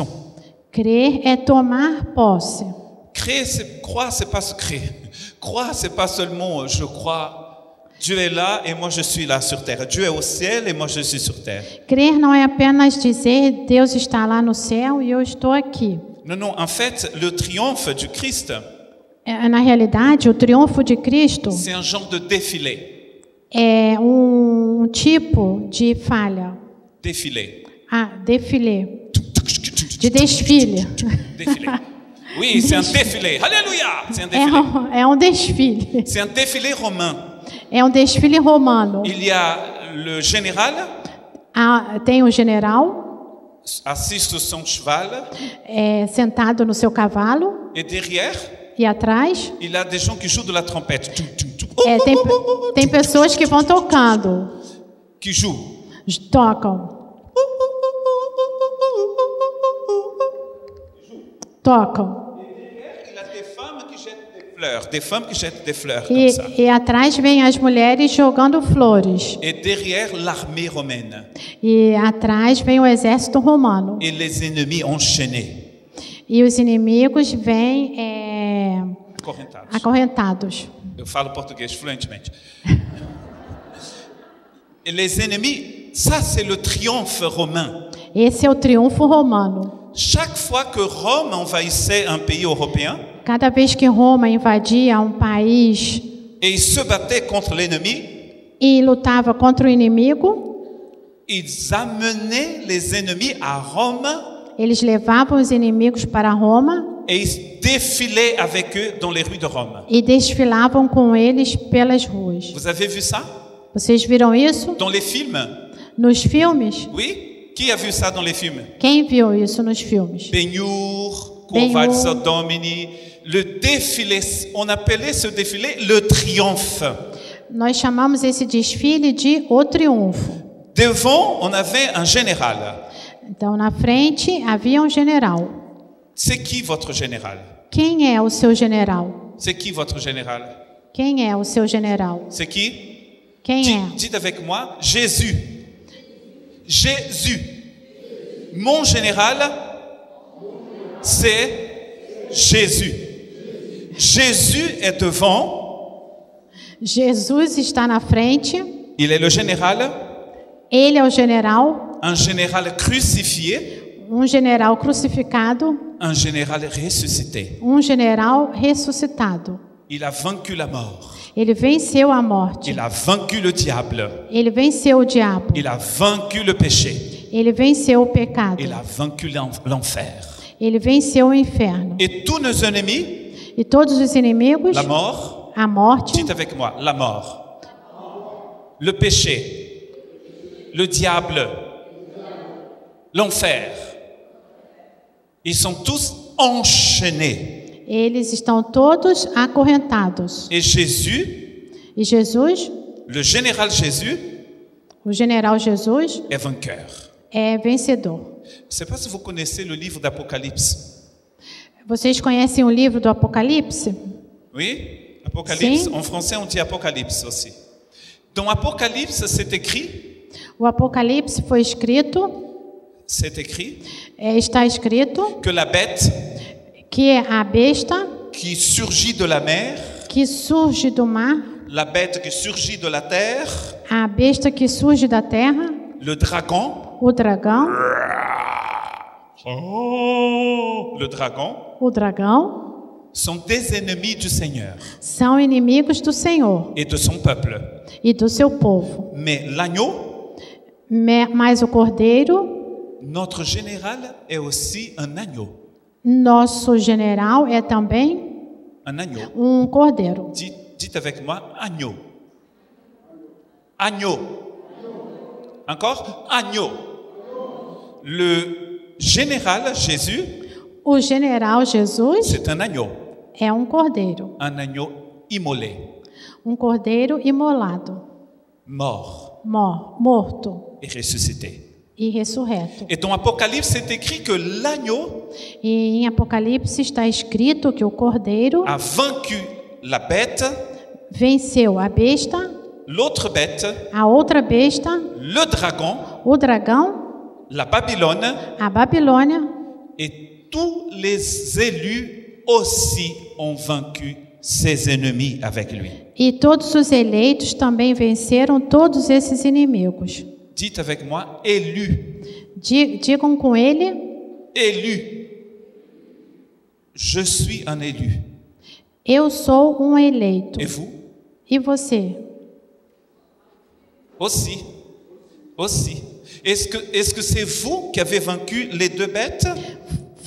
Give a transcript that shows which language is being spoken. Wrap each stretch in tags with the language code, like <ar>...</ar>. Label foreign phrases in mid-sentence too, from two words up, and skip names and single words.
<pt>Crer é tomar posse.</pt> <fr>Croire, c'est pas se créer. Croire, c'est pas seulement je crois. Dieu est là et moi je suis là sur terre. Dieu est au ciel et moi je suis sur terre.</fr> <pt>Crer não é apenas dizer Deus está lá no céu e eu estou aqui.</pt> <fr>Non, non, en fait, le triomphe du Christ,</fr> <pt>Na realidade, o triunfo de Cristo</pt> <fr>c'est un genre de défilé.</fr> <pt>é tipo de falha.</pt> <fr>Défilé. Défilé.</fr> <pt>De desfile.</pt> <fr>Défilé. Oui, c'est un défilé. Alléluia! C'est un défilé.</fr> <pt>É um desfile.</pt> <fr>C'est un défilé romain.</fr> <pt>É um desfile romano.</pt> <fr>Il y a le général</fr> <pt>Tem o general</pt> <fr>assis sur son cheval</fr> <pt>sentado no seu cavalo</pt> <fr>et derrière,</fr> <pt>e atrás</pt> <fr>il a des gens qui jouent de la trompette.</fr> <pt>tem pessoas que vão tocando,</pt> <fr>Qui jouent.</fr> <pt>tocam.</pt> <fr>Il a des femmes qui jettent des fleurs. Des femmes qui jettent des fleurs comme ça.</fr> <pt>E atrás vem as mulheres jogando flores.</pt> <fr>Et derrière, l'armée romaine.</fr> <pt>E atrás vem o exército romano.</pt> <fr>Et les ennemis enchaînés.</fr> <pt>E os inimigos vêm Acorrentados. acorrentados. Eu falo português fluentemente.</pt> <fr>Et les ennemis, ça c'est le triomphe romain.</fr> <pt>Esse é o triunfo romano.</pt> <fr>Chaque fois que Rome envahissait un pays européen,</fr> <pt>Cada vez que Roma invadia um país</pt> <fr>et ils se battaient contre l'ennemi,</fr> <pt>e lutava contra o inimigo,</pt> <fr>ils amenaient les ennemis à Rome</fr> <pt>eles levavam os inimigos para Roma</pt> <fr>et ils défilaient avec eux dans les rues de Rome.</fr> <pt>e desfilavam com eles pelas ruas.</pt> <fr>Vous avez vu ça</fr> <pt>Vocês viram isso</pt> <fr>dans les films?</fr> <pt>nos filmes?</pt> <fr>Oui? Qui a vu ça dans les films?</fr> <pt>Quem viu isso nos filmes? Ben-Hur, Ben-Hur. Covalso Domini,</pt> <fr>le défilé, on appelait ce défilé le triomphe.</fr> <pt>Nós chamamos esse desfile de O Triunfo.</pt> <fr>Devant, on avait un général.</fr> <pt>Então, na frente havia um general.</pt> <fr>C'est qui votre général?</fr> <pt>Quem é o seu general?</pt> <fr>C'est qui votre général?</fr> <pt>Quem é o seu general?</pt> <fr>C'est qui?</fr> <pt>Quem é?</pt> <fr>Dites avec moi, Jésus. Jésus. Mon général, c'est Jésus. Jésus est devant.</fr> <pt>Jesus está na frente.</pt> <fr>Il est le général,</fr> <pt>Ele é o general,</pt> <fr>un général crucifié,</fr> <pt>um general crucificado,</pt> <fr>un général ressuscité.</fr> <pt>um general ressuscitado.</pt> <fr>Il a vaincu la mort.</fr> <pt>Ele venceu a morte.</pt> <fr>Il a vaincu le diable.</fr> <pt>Ele venceu o diabo.</pt> <fr>Il a vaincu le péché.</fr> <pt>Ele venceu o pecado.</pt> <fr>Il a vaincu l'enfer.</fr> <pt>Ele venceu o inferno.</pt> <fr>Et tous nos ennemis,</fr> <pt>E todos os inimigos,</pt> <fr>la mort,</fr> <pt>a morte,</pt> <fr>dites avec moi, la mort, le péché, le diable, l'enfer, ils sont tous enchaînés.</fr> <pt>eles estão todos acorrentados.</pt> <fr>Et Jésus,</fr> <pt>E Jesus,</pt> <fr>le général Jésus,</fr> <pt>o general Jesus,</pt> <fr>est vainqueur.</fr> <pt>é vencedor.</pt> <fr>Je ne sais pas si vous connaissez le livre d'Apocalypse.</fr> <pt>Vocês conhecem o livro do Apocalipse?</pt> <fr>Oui, Apocalypse. Si. En français, on dit Apocalypse aussi. Dans Apocalypse, c'est écrit,</fr> <pt>O Apocalipse foi escrito, está escrito</pt> <fr>que la bête</fr> <pt>que a besta</pt> <fr>qui surgit de la mer,</fr> <pt>que surge do mar,</pt> <fr>la bête qui surgit de la terre,</fr> <pt>a besta que surge da terra,</pt> <fr>le dragon,</fr> <pt>o dragão, o dragão,</pt> <fr>sont des ennemis du Seigneur</fr> <pt>são inimigos do Senhor</pt> <fr>et de son peuple.</fr> <pt>e do seu povo.</pt> <fr>Mais l'agneau,</fr> <pt>Mas o cordeiro,</pt> <fr>notre général, est aussi un agneau.</fr> <pt>nosso general, é também</pt> <fr>Un agneau.</fr> <pt>cordeiro.</pt> <fr>Dites avec moi, agneau. Agneau. Encore, agneau. Le général Jésus,</fr> <pt>O general Jesus</pt> <fr>c'est un agneau.</fr> <pt>é cordeiro.</pt> <fr>Un agneau immolé,</fr> <pt>Cordeiro imolado,</pt> <fr>mort</fr> <pt>morto</pt> <fr>et ressuscité.</fr> <pt>e ressurreto.</pt> <fr>Et dans Apocalypse, c'est écrit que l'agneau</fr> <pt>E em Apocalipse está escrito que o cordeiro</pt> <fr>a vaincu la bête,</fr> <pt>venceu a besta,</pt> <fr>l'autre bête,</fr> <pt>a outra besta,</pt> <fr>le dragon,</fr> <pt>o dragão,</pt> <fr>la Babylone,</fr> <pt>a Babilônia,</pt> <fr>et tous les élus aussi ont vaincu ses ennemis avec lui.</fr> <pt>e todos os eleitos também venceram todos esses inimigos.</pt> <fr>Dites avec moi, élu.</fr> <pt>Digam com ele:</pt> <fr>Élu. Je suis un élu.</fr> <pt>eu sou eleito.</pt> <fr>Et vous?</fr> <pt>E você?</pt> <fr>Aussi. Aussi. Est-ce que c'est vous qui avez vaincu les deux bêtes?</fr>